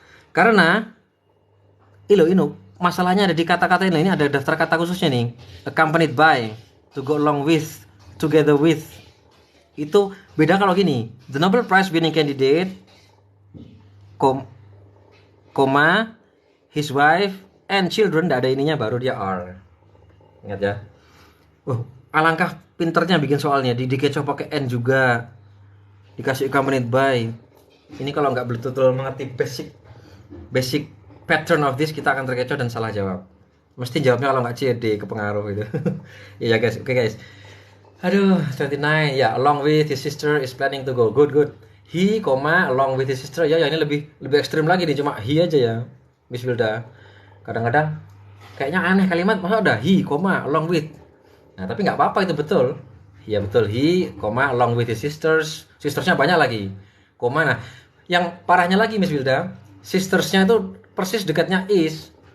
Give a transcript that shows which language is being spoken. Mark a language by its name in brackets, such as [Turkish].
[Indonesian] Karena ilo masalahnya ada di kata-kata ini ada daftar kata khususnya nih. [English] Accompanied by, to go along with, together with. [Indonesian] Itu beda kalau gini. [English] The Nobel Prize winning candidate, [Indonesian] koma, [English] his wife and children, [Indonesian] tidak ada ininya baru dia are. Ingat ya. Alangkah pinternya bikin soalnya dikecoh pakai n juga. Dikasih [English] accompanied by. [Indonesian] Ini kalau nggak betul-betul mengerti [English] basic pattern of this, [Indonesian] kita akan terkecoh dan salah jawab. Mesti jawabnya kalau nggak CD kepengaruh gitu. Iya guys, oke guys. Aduh, [English] 29 ya, along with his sister is planning to go. Good. He, along with his sister. [Indonesian] Ya ini lebih ekstrim lagi nih, cuma he aja ya, Miss Wilda. Kadang-kadang kayaknya aneh kalimat, masa ada [English] he, along with. [Indonesian] Nah tapi nggak apa-apa, itu betul. Ya betul, [English] he, along with his sisters. [Indonesian] Sistersnya banyak lagi. Nah yang parahnya lagi Miss Wilda, sistersnya itu persis dekatnya is.